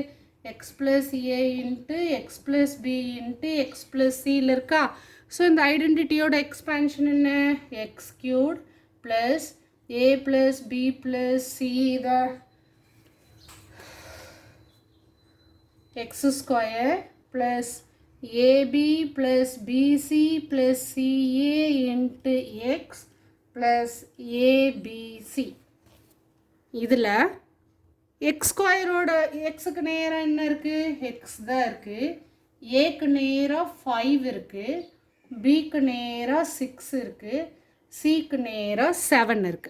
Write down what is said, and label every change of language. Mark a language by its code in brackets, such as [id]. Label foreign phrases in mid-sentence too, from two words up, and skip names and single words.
[en] x plus a into x plus b into x plus c-il இருக்கா? [ta] ஸோ இந்த [en] identity-oda expansion [ta] என்ன? [en] x cube plus a plus b plus c இதை x square plus ab plus bc plus ca into x plus abc. [ta] இதில் [en] x square-oda [ta] எக்ஸுக்கு நேராக என்ன இருக்குது? எக்ஸ் தான் இருக்குது. ஏக்கு நேராக 5 இருக்குது. பிக்கு நேராக 6 இருக்குது. சிக்கு நேராக 7 இருக்குது.